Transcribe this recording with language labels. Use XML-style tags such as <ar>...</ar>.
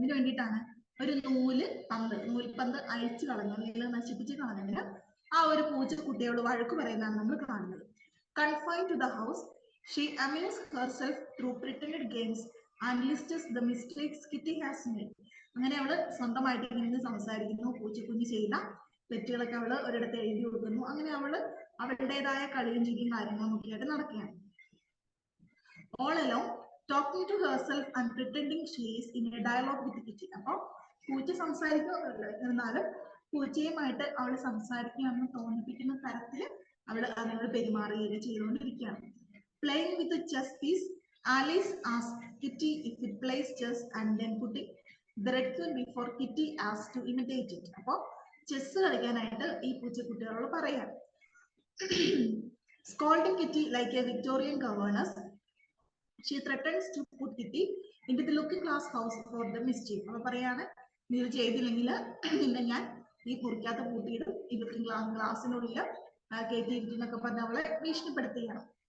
<ml>അതിന് വേണ്ടിയിട്ടാണ് ഒരു നൂൽപന്ത് അഴിച്ചു കളഞ്ഞ അല്ലെങ്കിൽ നശിപ്പിച്ച് കളഞ്ഞതിന് ആ ഒരു പൂച്ചക്കുട്ടിയെ അവള് വഴക്ക് പറയുന്നതാണ് നമ്മൾ കാണുന്നത്.</ml> <en>Confined to the house, she amuses herself through pretended games and lists the mistakes Kitty has made.</en> <ml>അങ്ങനെ അവള് സ്വന്തമായിട്ട് ഇങ്ങനെ സംസാരിക്കുന്നു, പൂച്ചക്കുഞ്ഞ് ചെയ്ത തെറ്റുകളൊക്കെ അവള് ഒരിടത്ത് എഴുതി കൊടുക്കുന്നു. അങ്ങനെ അവള് അവളുടേതായ കളിയും ചിരിയും കാര്യങ്ങളും ഒക്കെ ആയിട്ട് നടക്കുകയാണ്.</ml> <en>All along, talking to herself and pretending she is in a dialogue with Kitty.</en> <ml>അപ്പൊ പൂച്ച സംസാരിക്കുന്നില്ല, എന്നാലും പൂച്ചയുമായിട്ട് അവള് സംസാരിക്കുകയാണെന്ന് തോന്നിപ്പിക്കുന്ന തരത്തിൽ അവള് അതിനോട് പെരുമാറുകയൊക്കെ ചെയ്തുകൊണ്ടിരിക്കുകയാണ്.</ml> <en>Playing with the chess piece, Alice asked Kitty if it plays chess and then putting the red queen before Kitty asked to imitate it.</en> <ml>അപ്പൊ ചെസ് കളിക്കാനായിട്ട് ഈ പൂച്ചക്കുട്ടികളോട് പറയാം.</ml> <en>Scolding Kitty like a Victorian governess, she threatens to put Kitty into the looking glass house for the mischief.</en> <ml>അപ്പൊ പറയാണ്, നീ ഇത് ചെയ്തില്ലെങ്കിൽ പിന്നെ ഞാൻ ഈ കുറിക്കാത്ത പൂട്ടിയിടും, ഈ ലുക്കിംഗ് ഗ്ലാസിനുള്ളിൽ കയറ്റിയിരിക്കുന്നൊക്കെ പറഞ്ഞ് അവളെ ഭീഷണിപ്പെടുത്തുകയാണ്.</ml>